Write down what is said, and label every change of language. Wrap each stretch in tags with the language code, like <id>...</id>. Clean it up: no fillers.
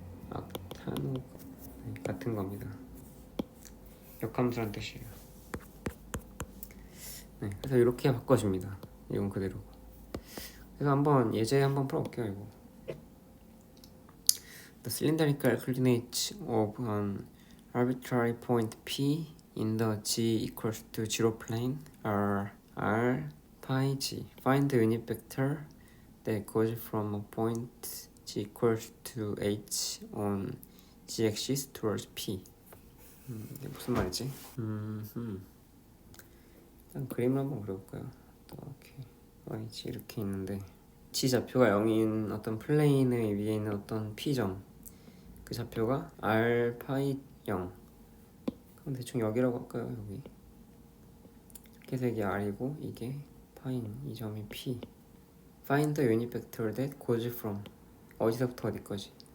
<ko>악탄 같은 겁니다. 역함수란 뜻이에요. 그래서 이렇게 바꿔줍니다. 이건 그대로고. 그래서 한번 예제 한번 풀어볼게요. 이거</ko> <en>The cylindrical coordinates of an arbitrary point P in the G equals to 0 plane are R, pi, G. Find the unit vector that goes from a point G equals to H on G axis towards P.</en> <ko>이게 무슨 말이지? 일단 그림을 한번 그려볼까요? 이렇게 YG 이렇게 있는데 G 좌표가 0인 어떤 플레인의 위에 있는 어떤 P점, 그 좌표가 R, 파이 0. 그럼 대충 여기라고 할까요? 여기 이렇게 해서 이게 R이고 이게 파인, 이 점이 P.</ko> <en>Find the unit vector that goes from</en> <ko>어디서부터 어디까지?</ko>